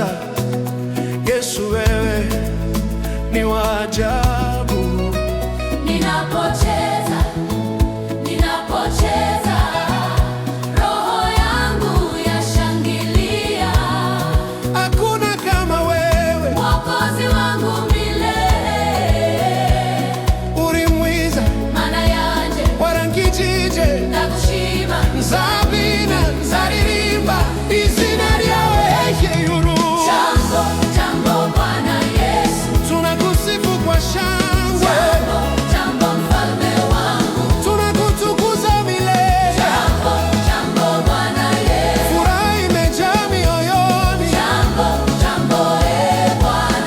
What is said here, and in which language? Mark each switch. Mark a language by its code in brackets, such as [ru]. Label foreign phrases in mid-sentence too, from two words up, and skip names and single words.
[sw] Yesu, wewe ni wa ajabu. Ninapocheza, roho yangu yashangilia. Hakuna kama wewe, Mwokozi wangu milele. [rn] uri mwiza Mana yanje warangijije ndagushima, nzabina nzaririmba izina ryawe hejuru. [sw] Jambo Bwana Yesu, Tunakusifu kwa shangwe, jambo mfalme wangu. tunakutukuza milele. Jambo Bwana Yesu, Furaha imejaa mioyoni, jambo Bwana.